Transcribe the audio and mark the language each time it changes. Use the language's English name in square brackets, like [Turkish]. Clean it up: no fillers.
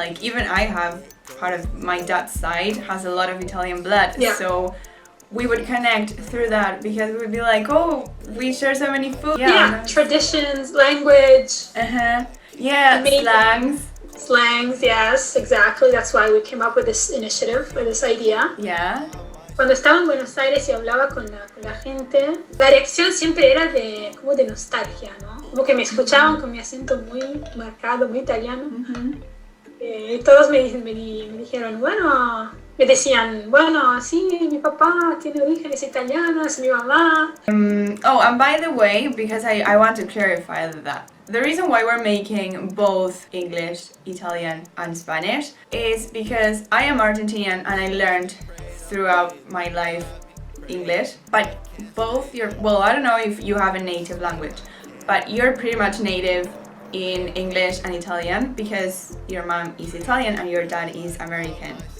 [English] Like even I have part of my dad's side has a lot of Italian blood. Yeah. So we would connect through that because we'd be like, oh, we share so many food. Yeah, traditions, language. Yeah, Slangs, yes, exactly. That's why we came up with this initiative, with this idea. Yeah. [Spanish] Cuando estaba en Buenos Aires y hablaba con la gente, la reacción siempre era como de nostalgia, ¿no? Como que me escuchaban con mi acento muy marcado, muy italiano. Todos me dijeron, bueno, me decían, bueno, sí, mi papá tiene orígenes italianos, mi mamá. [English] And by the way, because I want to clarify that. The reason why we're making both English, Italian, and Spanish is because I am Argentinian and I learned throughout my life English, but I don't know if you have a native language, but you're pretty much native in English and Italian because your mom is Italian and your dad is American.